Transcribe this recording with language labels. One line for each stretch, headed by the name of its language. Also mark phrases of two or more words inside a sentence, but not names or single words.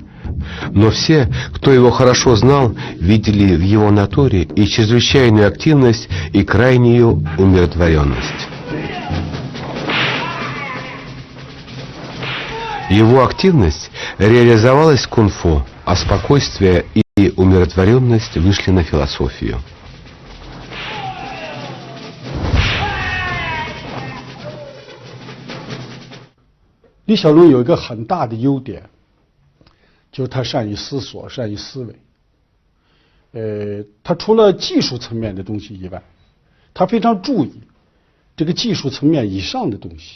Russian: Но все, кто его хорошо знал, видели в его натуре и чрезвычайную активность, и крайнюю умиротворенность. Его активность реализовалась в кунг-фу, а спокойствие и умиротворенность вышли на философию.
Chinese: 李小龙有一个很大的优点，就是他善于思索，善于思维。他除了技术层面的东西以外，他非常注意这个技术层面以上的东西。